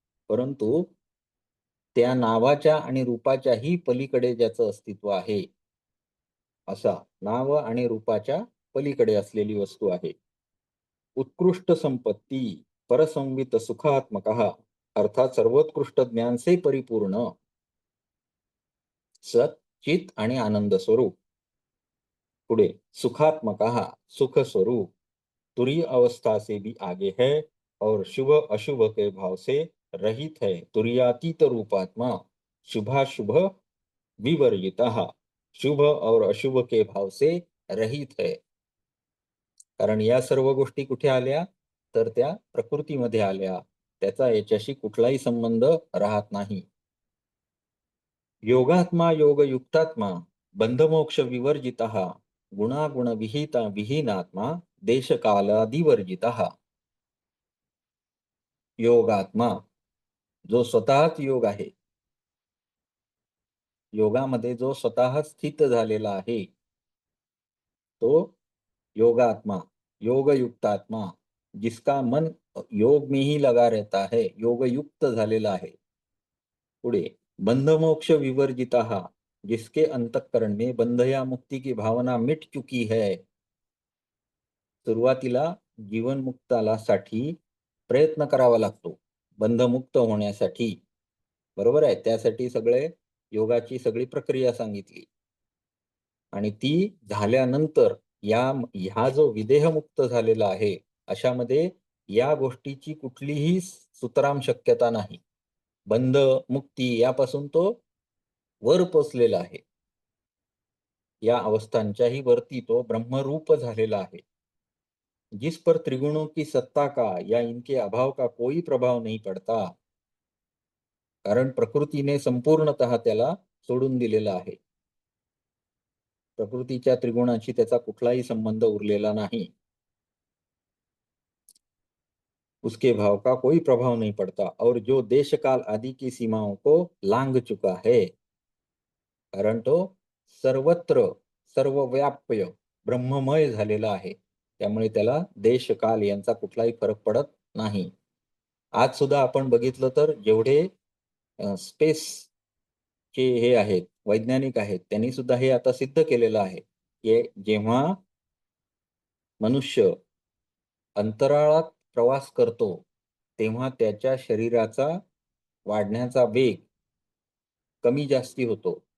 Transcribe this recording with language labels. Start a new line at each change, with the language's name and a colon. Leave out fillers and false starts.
Marathi: परंतु त्या नावाच्या आणि रूपाच्याही पलीकडे ज्याचं अस्तित्व आहे, असा नाव आणि रूपाच्या पलीकडे असलेली वस्तू आहे.
Hindi: उत्कृष्ट संपत्ती
Sanskrit: परसंवित सुखात्मकः,
Hindi: अर्थात सर्वोत्कृष्ट ज्ञान से परिपूर्ण सत, चित
Marathi: आणि आनंद स्वरूप.
Hindi: पुढे सुखात्मकः, सुख स्वरूप, तुरीय अवस्था से भी आगे है और शुभ अशुभ के भाव से रहित है.
Sanskrit: तुरीयातीत रूपात्मा शुभाशुभ विवर्जितः,
Hindi: शुभ और अशुभ के भाव से रहित है.
Marathi: कारण या सर्व गोष्टी कुठे आल्या? तर त्या प्रकृतीमध्ये आल्या. त्याचा याच्याशी कुठलाही संबंध राहत नाही.
Sanskrit: योगात्मा योगयुक्तात्मा बंधमोक्ष विवर्जितः गुणागुण विहीनात्मा देशकालादिवर्जितः.
Marathi: योगात्मा जो स्वतःच योग आहे, योगामध्ये जो स्वतः स्थित झालेला आहे, तो योगात्मा, योगयुक्तात्मा,
Hindi: जिसका मन योग में ही लगा रहता है,
Marathi: योगयुक्त झालेला आहे.
Hindi: पुढे
Sanskrit: बंधमोक्ष विवर्जितः,
Hindi: जिसके अंतःकरण में बंध या मुक्ति की भावना मिट चुकी है.
Marathi: सुरुवातीला जीवनमुक्ताला साठी प्रयत्न करावा लागतो बंधमुक्त होण्यासाठी, बरोबर आहे. त्यासाठी सगळे योगाची सगळी प्रक्रिया सांगितली आणि ती झाल्यानंतर ह्या जो विदेहमुक्त झालेला आहे, अशामध्ये या गोष्टीची कुठलीही सुतराम शक्यता नाही. बंध मुक्ती यापासून तो वर पोचलेला आहे. या अवस्थांच्याही वरती तो ब्रह्मरूप झालेला आहे.
Hindi: जिस पर त्रिगुणों की सत्ता का या इनके अभाव का कोई प्रभाव नहीं पड़ता.
Marathi: कारण प्रकृतीने संपूर्णतः त्याला सोडून दिलेलं आहे. प्रकृतीच्या त्रिगुणाशी त्याचा कुठलाही संबंध उरलेला नाही.
Hindi: उसके भाव का कोई प्रभाव नहीं पड़ता और जो देश काल आदि की सीमाओं को लांघ चुका है,
Marathi: कारण तो सर्वत्र सर्वव्याप्य ब्रह्ममय झालेला आहे. त्यामुळे त्याला देश काल यांचा कुठलाही फरक पडत नाही. आज सुद्धा आपण बघितलं तर जेवढे स्पेस चे हे आहेत, वैज्ञानिक आहेत, त्यांनी सुद्धा हे आता सिद्ध केलेलं आहे, की जेव्हा मनुष्य अंतराळात प्रवास करतो, तेव्हा त्याच्या शरीराचा वाढण्याचा वेग कमी जास्ती होतो.